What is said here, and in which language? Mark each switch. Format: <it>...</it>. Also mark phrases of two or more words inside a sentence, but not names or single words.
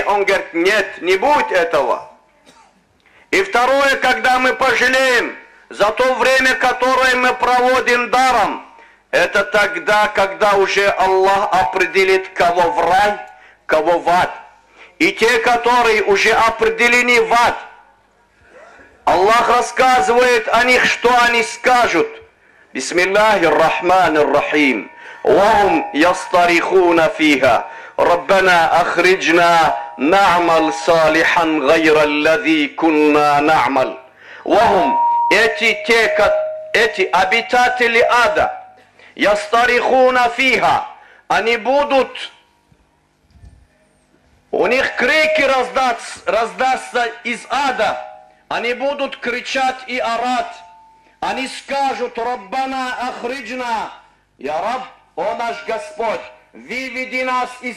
<ru>Он говорит: нет, не будет этого. И второе, когда мы пожалеем за то время, которое мы проводим даром, это тогда, когда уже Аллах определит, кого в рай, кого в ад. И те, которые уже определены в ад, Аллах рассказывает о них, что они скажут.</ru> <ar>بسم الله الرحمن الرحيم. وهم يصطرخون فيها ربنا أخرجنا نعمل صالحا غير الذي كنا نعمل.</ar> <ru>وهم эти обитатели ада,</ru> <ar>يصطرخون فيها,</ar> <ru>они будут, у них крики раздастся из ада, они будут кричать и орать, они скажут:</ru> <ar>ربنا أخرجنا يا رب,</ar> <ru>о наш Господь, выведи нас из</ru>